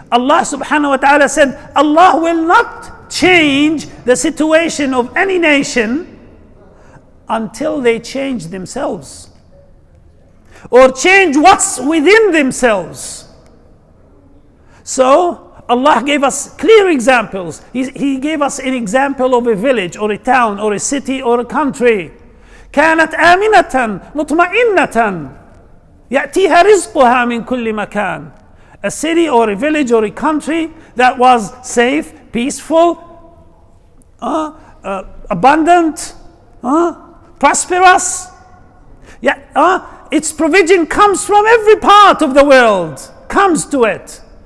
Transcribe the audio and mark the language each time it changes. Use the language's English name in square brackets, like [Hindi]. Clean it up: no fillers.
[English] Allah subhanahu wa ta'ala said, Allah will not change the situation of any nation until they change themselves, or change what's within themselves. So Allah gave us clear examples. He gave us an example of a village or a town or a city or a country. [Arabic] كانت آمنة مطمئنة يأتيها رزقها من كل مكان. [English] A city or a village or a country that was safe, peaceful, abundant, prosperous. Its provision comes from every part of the world, comes to it.